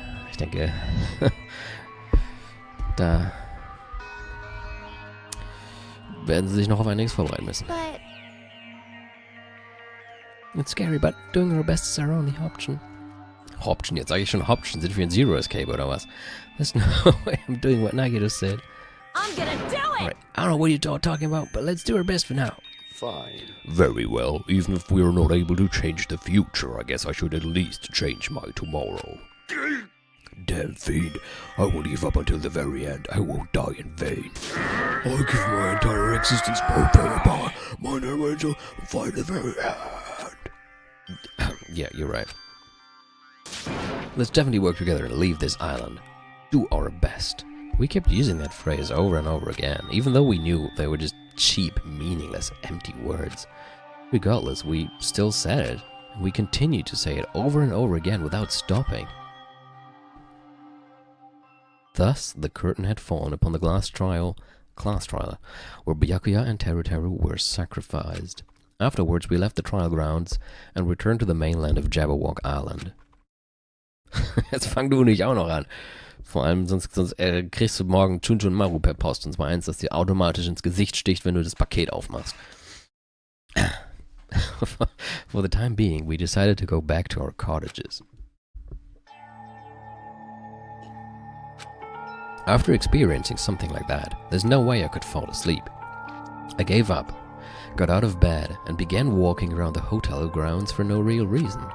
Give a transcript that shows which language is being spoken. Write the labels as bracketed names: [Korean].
[German] Ich denke, da werden sie sich noch auf einiges vorbereiten müssen. [English] But It's scary, but doing our best is our only option. [German] Option, jetzt sage ich schon Option. Sind wir in Zero Escape oder was? [English] There's no way I'm doing what Nagi just said. I'm gonna do it! Alright, I don't know what you're talking about, but let's do our best for now. Fine. Very well. Even if we are not able to change the future, I guess I should at least change my tomorrow. Damn fiend. I won't give up until the very end. I won't die in vain. I give my entire existence prepare by mine angel fight the very end. Yeah, you're right. Let's definitely work together and leave this island. Do our best. We kept using that phrase over and over again, even though we knew they were just cheap, meaningless, empty words. Regardless, we still said it, and we continued to say it over and over again without stopping. Thus, the curtain had fallen upon the class trial, where Byakuya and Teru Teru were sacrificed. Afterwards, we left the trial grounds and returned to the mainland of Jabberwock Island. [German] Jetzt fang du nicht auch noch an. Vor allem, sonst kriegst du morgen Chun Chun Maru per Post. Und zwar eins, das dir automatisch ins Gesicht sticht, wenn du das Paket aufmachst. [English] For the time being, we decided to go back to our cottages. After experiencing something like that, there's no way I could fall asleep. I gave up, got out of bed, and began walking around the hotel grounds for no real reason.